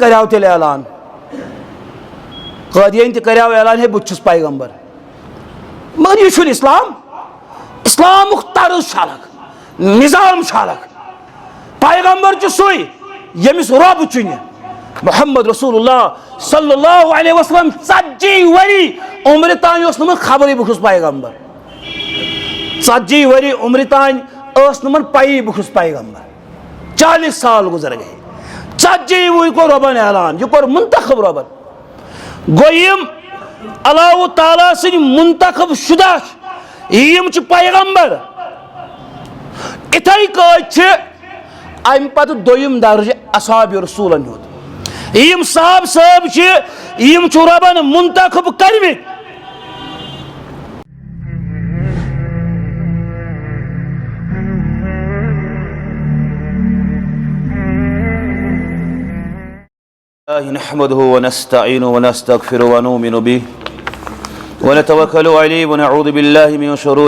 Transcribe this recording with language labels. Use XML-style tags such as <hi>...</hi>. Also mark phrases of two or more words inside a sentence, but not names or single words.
<ks>کریو تیٚلہِ اعلان قادیانی تہِ کریو اعلان ہے بہٕ تہِ چھُس پیغمبر مگر یہ چھُنہٕ اسلام اسلامُک طرز چھُ الگ نظام چھُ الگ پیغمبر چھُ سُے ییٚمِس رۄب چُنہِ</ks> <ar>محمد رسول اللہ صلی اللہ علیہ وسلم</ar> <ks>40 ؤری عمرِ تانۍ اوس نہٕ خبرٕے بہٕ چھُس پیغمبر 40 ؤری عمرِ تانۍ ٲس نہٕ پیی بہٕ چھُس پیغمبر 40</ks> <ur>سال گزر گئے</ur> <ks>40 وُہٕرۍ کوٚر رۄبن اعلان یہِ کوٚر منتخب رۄبن گوٚو یِم اللہ تعالیٰ سٕنٛدۍ منتخب شدہ یِم چھِ پیغمبر اِتھَے کٲٹھۍ چھِ اَمہِ پتہٕ دوٚیِم درجہِ اصحابِ رسوٗلن ہُنٛد یِم صحاب صٲب چھِ یِم چھِ رۄبن منتخب کٔرمٕتۍ</ks> <ar>نحمده ونستعينه ونستغفره ونؤمن به ونتوكل عليه ونعوذ بالله من شرور</ar>